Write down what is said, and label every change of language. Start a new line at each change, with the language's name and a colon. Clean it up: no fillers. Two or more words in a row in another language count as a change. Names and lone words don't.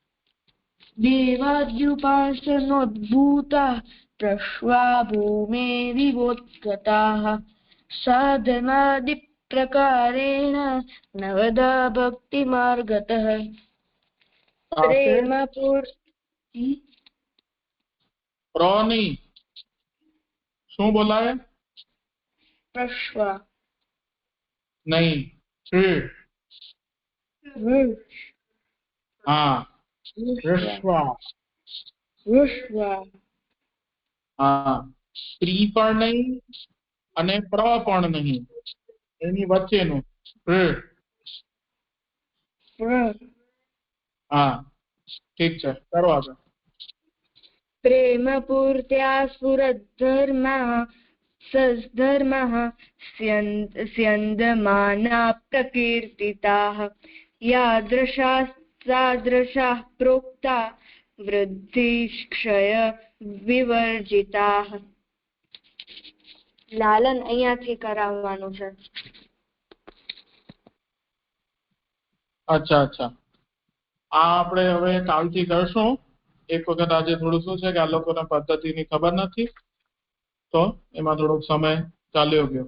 Sanskrit: देवाद्युपासनोद्भूताः प्रश्वा भूमेरिवोत्कटाः साधनादिप्रकारेण नवदा भक्तिमार्गतः प्रेमपूर्ति
Gujarati: પ્રની શું બોલાય? प्रश्वा નહીં, હા, વિશ્વા. હા, સ્ત્રી પણ નહીં અને પ્ર પણ નહીં, એની વચ્ચેનું. હા, ઠીક છે, કરો આગળ.
Sanskrit: प्रेमपूर्त्या स्फुरद्धर्मः सद्धर्मः स्यन्दमाना प्रकीर्तिताः यादृशाः प्रोक्ता वृद्धिक्षय विवर्जिताः.
Gujarati: લાલન અહીંયાથી કરાવવાનું છે. અચ્છા અચ્છા, આ આપણે હવે કાલથી કરશું. એક વખત આજે થોડું શું છે કે આ લોકોને પદ્ધતિની ખબર નથી, તો એમાં થોડોક સમય ચાલ્યો ગયો.